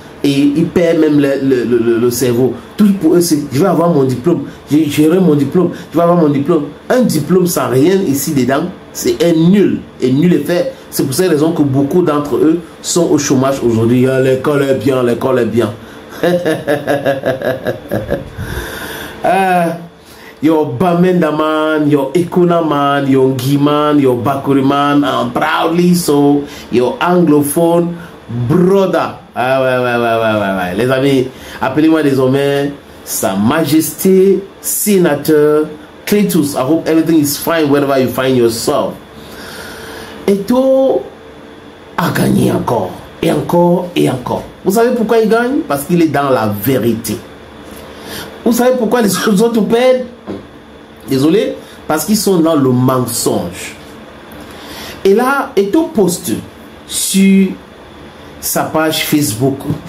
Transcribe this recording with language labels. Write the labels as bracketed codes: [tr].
[fr] Et ils perdent même le cerveau. Tout pour eux, c'est je vais avoir mon diplôme. J'aurai mon diplôme. Je vais avoir mon diplôme. Un diplôme sans rien ici dedans, c'est un nul. Et nul est fait. C'est pour cette raison que beaucoup d'entre eux sont au chômage aujourd'hui. L'école est bien, l'école est bien. [en] Your Bamenda man, your Ekuna man, your Giman, your Bakuri man, and proudly so, your anglophone brother. [fr] Ouais. Les amis, appelez-moi désormais Sa Majesté Sénateur Cletus. [en] I hope everything is fine wherever you find yourself. [fr] Eto'o a gagné encore, et encore, et encore. Vous savez pourquoi il gagne? Parce qu'il est dans la vérité. Vous savez pourquoi les autres perdent? Désolé, parce qu'ils sont dans le mensonge. Et là, Eto'o poste sur sa page Facebook.